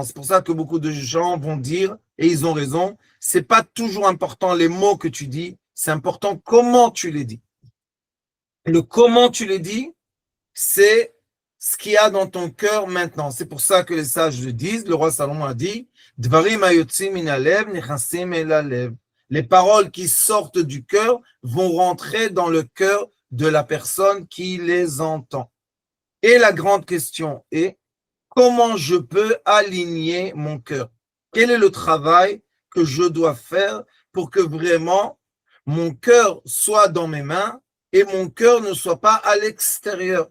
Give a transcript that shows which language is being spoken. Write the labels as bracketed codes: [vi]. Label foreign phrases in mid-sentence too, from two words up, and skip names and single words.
[fr] C'est pour ça que beaucoup de gens vont dire, et ils ont raison, c'est pas toujours important les mots que tu dis, c'est important comment tu les dis. Le comment tu les dis, c'est ce qu'il y a dans ton cœur maintenant. C'est pour ça que les sages le disent. Le roi Salomon a dit, [he] דברים היוצאים מן הלב נכנסים אל הלב. [fr] Les paroles qui sortent du cœur vont rentrer dans le cœur de la personne qui les entend. Et la grande question est, comment je peux aligner mon cœur? Quel est le travail que je dois faire pour que vraiment mon cœur soit dans mes mains et mon cœur ne soit pas à l'extérieur?